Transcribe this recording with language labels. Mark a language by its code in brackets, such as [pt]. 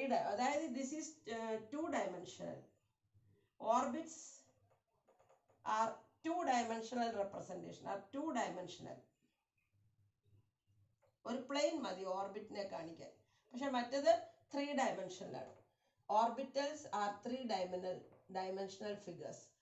[ml] അതായത് [en] this is 2-dimensional. Orbits are 2-dimensional representation, are 2-dimensional. [ml] ഒരു plain മതി ഓർബിറ്റിനെ കാണിക്കാൻ. പക്ഷെ മറ്റത് 3-dimensional ആണ്. [en] Orbitals are 3-dimensional figures.